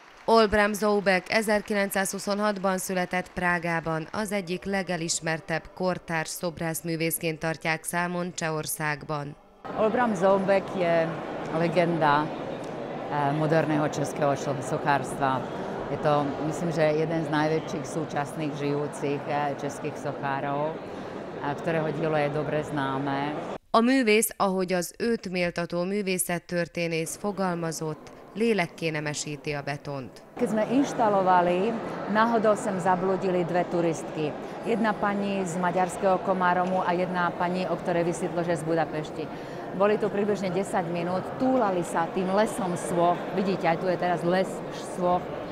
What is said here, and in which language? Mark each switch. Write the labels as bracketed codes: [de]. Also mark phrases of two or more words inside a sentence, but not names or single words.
[hu] Olbram Zaubek 1926-ban született Prágában, az egyik legelismertebb kortárs szobrászművészként tartják számon Csehországban. [sk] Olbram Zaubek je legenda moderného českého sochárstva. Je to, myslím, že jeden z najväčších súčasných žijúcich českých sochárov, ktorého dielo je dobre známe. [hu] A művész, ahogy az őt méltató művészettörténész fogalmazott, lélekké nemesíti a betont. [sk] Keď sme inštalovali, náhodou sem zabludili dve turistky. Jedna pani z maďarského Komáromu a jedna pani, o ktorej vysvetlo, že z Budapešti. Boli tu približne 10 minút, túlali sa tým lesom svoch. Vidíte, aj tu je teraz les svoch.